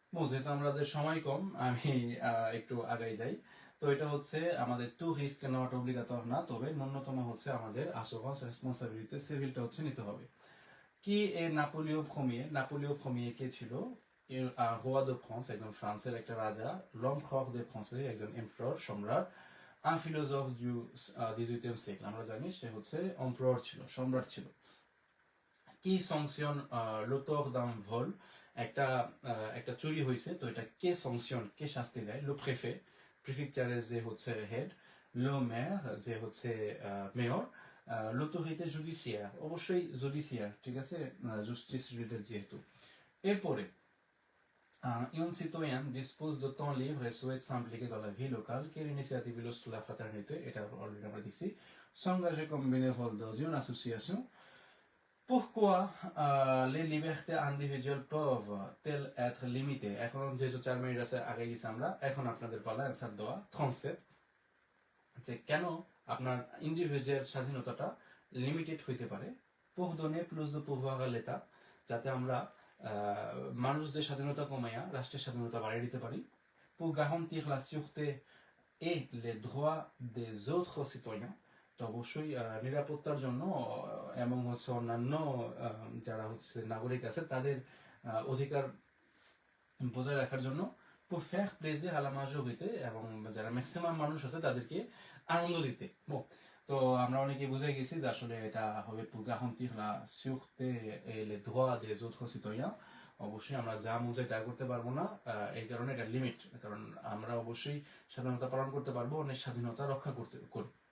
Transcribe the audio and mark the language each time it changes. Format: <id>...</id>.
<bn>যেহেতু আমাদের সময় কম আমি একটু আগাই যাই তো এটা হচ্ছে আমাদের টু রিস্ক নেওয়াটা অব্লিগাতর না তবে ন্যূনতম হচ্ছে আমাদের আসুরান্স রেসপন্সিবিলিটি সিভিলটা হচ্ছে নিতে হবে কি এ নাপোলিও প্রমিয়ে কে ছিল রোয়া দে ফ্রান্স একজন ফ্রান্সের একটা রাজা</bn> <fr>l'empereur des Français</fr> <bn>একজন এম্পারর সম্রাট</bn> <fr>un philosophe du 18e siècle</fr> <bn>আমরা জানি সে হচ্ছে empereur ছিল সম্রাট ছিল</bn> <fr>qui sanctionne l'auteur d'un vol</fr> <bn>একটা চুরি হয়েছে, তো এটা কে সংশন, কে শাস্তি দেয়? লো প্রেফে, প্রিফেকচারের যে হচ্ছে হেড, লো মেয়র যে হচ্ছে মেয়র,</bn> <fr>l'autorité judiciaire</fr> <bn>অবশ্যই জুডিশিয়ার, ঠিক আছে, জাস্টিস রিলেটেড যেহেতু। এরপরে</bn> <fr>un citoyen dispose de temps libre et souhaite s'impliquer dans la vie locale, quelle initiative illustre la fraternité,</fr> <bn>এটা অলরেডি আমরা দেখছি,</bn> <fr>s'engager comme bénévole dans une association. Pourquoi les libertés individuelles peuvent-elles être limitées?</fr> <bn>এখন যেহেতু 4 minute আছে আগে গেছি আমরা, এখন আপনাদের পালা অ্যান্সার দেওয়া 37, যে কেন আপনার ইন্ডিভিজুয়াল স্বাধীনতাটা লিমিটেড হইতে পারে।</bn> <fr>pour donner plus de pouvoir à l'État,</fr> <bn>যাতে আমরা মানুষদের স্বাধীনতা কমাইয়া রাষ্ট্রের স্বাধীনতা বাড়িয়ে দিতে পারি।</bn> <fr>pour garantir la sûreté et les droits des autres citoyens,</fr> <bn>তো অবশ্যই নিরাপত্তার জন্য এবং হচ্ছে অন্যান্য যারা হচ্ছে নাগরিক আছে তাদের অধিকার বজায় রাখার জন্য।</bn> <fr>pour faire plaisir à la majorité,</fr> <bn>এবং যারা ম্যাক্সিমাম মানুষ আছে তাদেরকে আনন্দ দিতে। তো আমরা অনেকে বুঝে গেছি যে আসলে এটা হবে</bn> <fr>pour garantir la sûreté et les droits des autres citoyens।</fr> <bn>অবশ্যই আমরা যা মন চাই তা করতে পারবো না, এই কারণে এটা লিমিট, কারণ আমরা অবশ্যই স্বাধীনতা পালন করতে পারবো, অনেক স্বাধীনতা রক্ষা করতে করি।</bn>